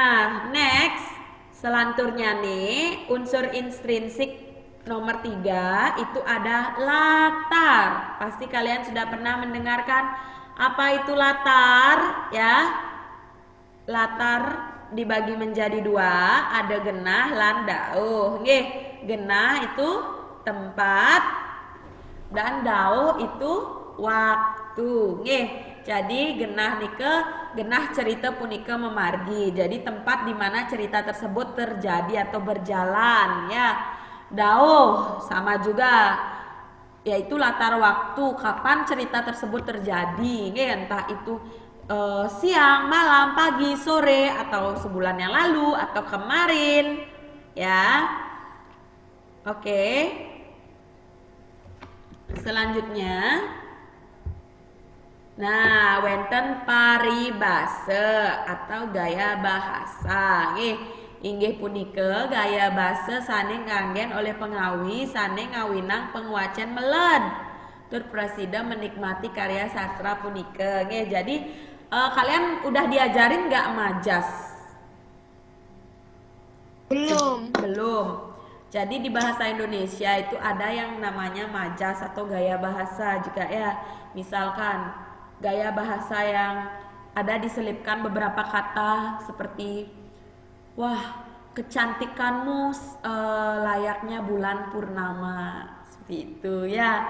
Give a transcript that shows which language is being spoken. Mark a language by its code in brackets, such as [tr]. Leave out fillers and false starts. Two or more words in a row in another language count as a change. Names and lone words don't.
[id] Nah, next Selanturnya nih, unsur intrinsik nomor 3 itu ada latar. Pasti kalian sudah pernah mendengarkan apa itu latar ya. Latar dibagi menjadi 2, ada [ban] genah lan dauh. [id] Nggih, genah itu tempat dan dauh itu waktu. Nggih. [ban] Jadi genah cerita punika memargi. [id] Jadi tempat di mana cerita tersebut terjadi atau berjalan ya. Dauh sama juga, yaitu latar waktu kapan cerita tersebut terjadi. Nggih, entah itu siang, malam, pagi, sore, atau sebulan yang lalu atau kemarin ya. Oke. Selanjutnya, nah, [ban] wenten paribase [id] atau gaya bahasa. [ban] Inggih punika gaya bahasa sane nganggen oleh pengawi sane ngawinang penguacan meled. Tur presida menikmati karya sastra punika. [id] Jadi kalian udah diajarin nggak majas? Belum. Jadi di bahasa Indonesia itu ada yang namanya majas atau gaya bahasa juga ya. Misalkan gaya bahasa yang ada diselipkan beberapa kata seperti wah, kecantikanmu layaknya bulan purnama, seperti itu ya.